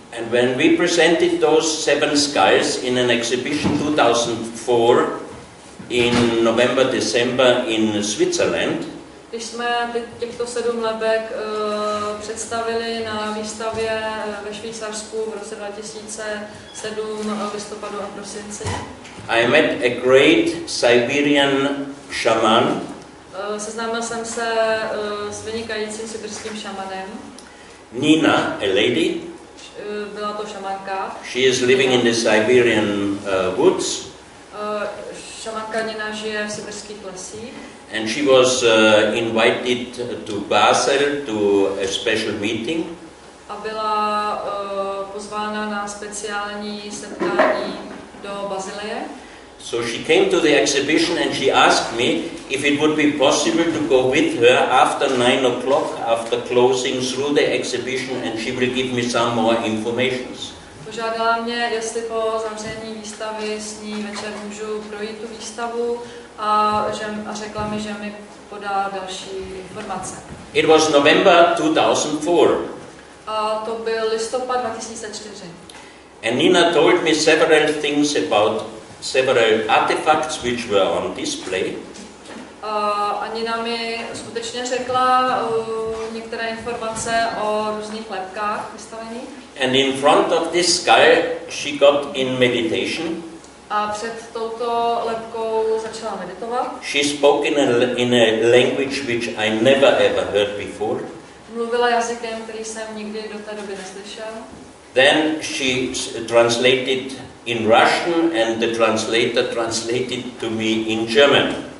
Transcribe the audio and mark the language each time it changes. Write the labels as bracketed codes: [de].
[en] And when we presented those 7 skulls in an exhibition 2004 in November, December in Switzerland, [cs] když jsme těchto 7 lebek představili na výstavě ve Švýcarsku v roce 2007 v listopadu a prosinci, [en] I met a great Siberian shaman. [cs] Seznámil jsem se s vynikajícím sibirským šamanem. [en] Nina, a lady. [cs] Byla to šamanka. [en] She is living in the Siberian woods. [cs] Šamanka Nina žije v sibirských lesích. [en] And she was invited to Basel to a special meeting. [cs] A byla pozvána na speciální setkání do Bazilie. [en] So she came to the exhibition and she asked me if it would be possible to go with her after 9 o'clock, after closing, through the exhibition, and she will give me some more informations. [cs] Požádala mě, jestli po zavření výstavy s ní večer můžu projít tu výstavu a řekla mi, že mi podá další informace. [en] It was November 2004. [cs] A to byl listopad 2004. [en] And Nina told me several things about several artifacts which were on display. [cs] A Nina mi skutečně řekla některé informace o různých lebkách vystavených. [en] And in front of this skull she got in meditation. [cs] A před touto lebkou začala meditovat. [en] She spoke in a language which I never ever heard before. [cs] Mluvila jazykem, který jsem nikdy do té doby neslyšel. [en] Then she translated in Russian and the translator translated to me in German.